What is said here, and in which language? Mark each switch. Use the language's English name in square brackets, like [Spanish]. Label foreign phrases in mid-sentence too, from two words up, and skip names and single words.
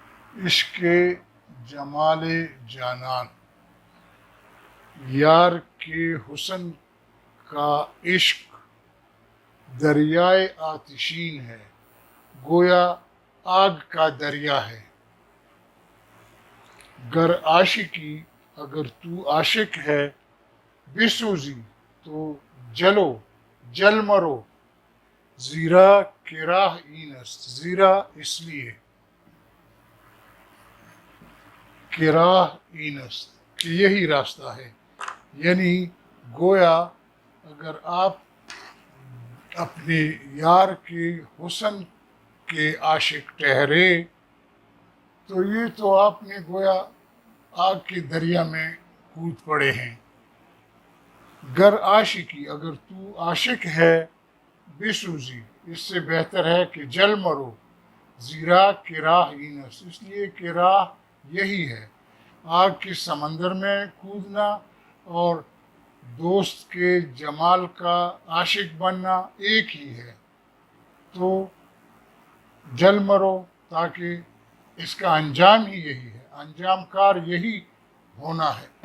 [Persian] عشق جمال جانان، [Urdu] یار کے حسن کا عشق دریائے آتشین ہے، گویا آگ کا دریا ہے۔ [Persian] گر عاشقی [Urdu] اگر تو عاشق ہے، [Persian] بسوزی [Urdu] تو جلو [Persian] جل مرو، زیرا کہ راہ این است، زیرا [Urdu] اس لیے کہ [Persian] راہ این است [Urdu] کہ یہی راستہ ہے۔ یعنی گویا اگر آپ اپنے یار کے حسن کے عاشق ٹھہرے تو یہ تو آپ نے گویا آگ کے دریا میں کود پڑے ہیں۔ [Persian] گر عاشقی [Urdu] اگر تو عاشق ہے، بسوزی اس سے بہتر ہے کہ جل مرو، [Persian] زیرا کہ راہ این است [Urdu] اس لیے کہ راہ یہی ہے۔ آگ کے سمندر میں کودنا اور دوست کے جمال کا عاشق بننا ایک ہی ہے، تو جل مرو تاکہ اس کا انجام ہی یہی ہے، انجام کار یہی ہونا ہے۔